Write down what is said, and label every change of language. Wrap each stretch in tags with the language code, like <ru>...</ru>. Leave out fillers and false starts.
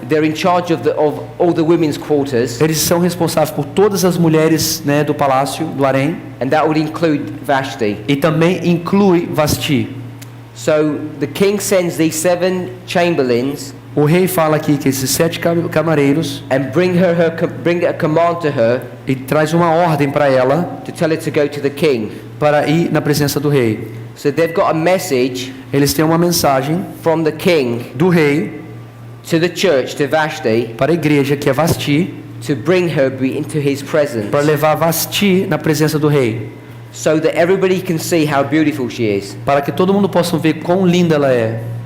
<en>they're in charge of all the women's quarters,</en> <pt>eles são responsáveis por todas as mulheres, né, do palácio, do harém,</pt> <en>and that would include Vashti.</en> <pt>e também inclui Vasti.</pt> <en>So the king sends these 7 chamberlains</en> <pt>O rei fala aqui que esses 7 camareiros</pt> <en>and bring a command to her</en> <pt>e traz uma ordem para ela</pt> <en>to tell her to go to the king.</en> <pt>para ir na presença do rei.</pt> <en>So they've got a message</en> <pt>Eles têm uma mensagem</pt> <en>from the king</en> <pt>do rei</pt> <en>to the church, to Vashti,</en> <pt>para a igreja, que é Vasti,</pt> <en>to bring her into his presence,</en> <pt>para levar Vasti na presença do rei,</pt> <en>so that everybody can see how beautiful she is.</en> <pt>para que todo mundo possa ver quão linda ela é.</pt>